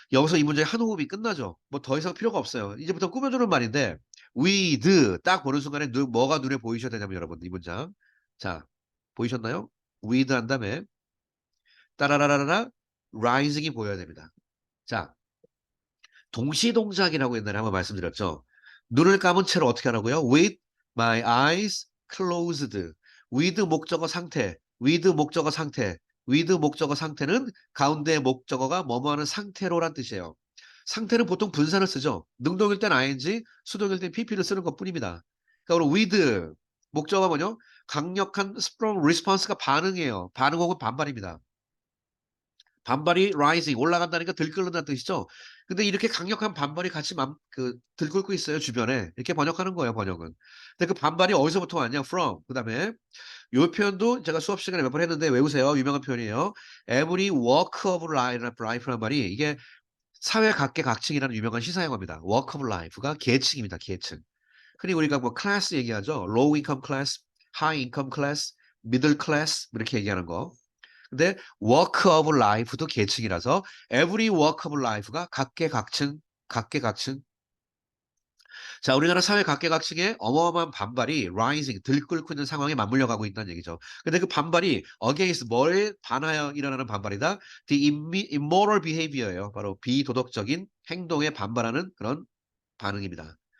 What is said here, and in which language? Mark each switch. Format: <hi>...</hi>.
<ko>여기서 이 문제의 한 호흡이 끝나죠. 뭐 더 이상 필요가 없어요. 이제부터 꾸며주는 말인데 with 딱 보는 순간에 뭐가 눈에 보이셔야 되냐면 여러분 이 문장. 자, 보이셨나요? with 한 다음에 따라라라라 rising이 보여야 됩니다. 자, 동시동작이라고 옛날에 한번 말씀드렸죠. 눈을 감은 채로 어떻게 하라고요?</ko> <en>With my eyes closed. with</en> <ko>목적어 상태,</ko> <en>with 목적어 상태.</en> <ko>with 목적어 상태는 가운데 목적어가 뭐뭐 하는 상태로란 뜻이에요. 상태는 보통 분사를 쓰죠. 능동일 땐 ing, 수동일 땐 pp를 쓰는 것뿐입니다. 그러니까 우리 with 목적어가 뭐죠? 강력한 strong response가 반응이에요. 반응 혹은 반발입니다. 반발이 rising 올라간다니까 들끓는다는 뜻이죠. 근데 이렇게 강력한 반발이 같이 들끓고 있어요, 주변에. 이렇게 번역하는 거예요, 번역은. 근데 그 반발이 어디서부터 왔냐?</ko> <en>from.</en> <ko>그다음에 요 표현도 제가 수업 시간에 몇 번 했는데 외우세요. 유명한 표현이에요.</ko> <en>Every walk of life</en> <ko>란 말이 이게 사회 각계각층이라는 유명한 시사 용어입니다. walk of life가 계층입니다. 계층. 흔히 우리가 뭐 클래스 얘기하죠.</ko> <en>low income class, high income class, middle class</en> <ko>뭐 이렇게 얘기하는 거. 근데 walk of life도 계층이라서 every walk of life가 각계각층, 각계각층. 자, 우리나라 사회 각계각층의 어마어마한 반발이 rising, 들끓고 있는 상황에 맞물려 가고 있다는 얘기죠. 근데 그 반발이 against 뭐에 반하여 일어나는 반발이다?</ko> <en>The immoral behavior예요.</en> <ko>바로 비도덕적인 행동에 반발하는 그런 반응입니다.</ko>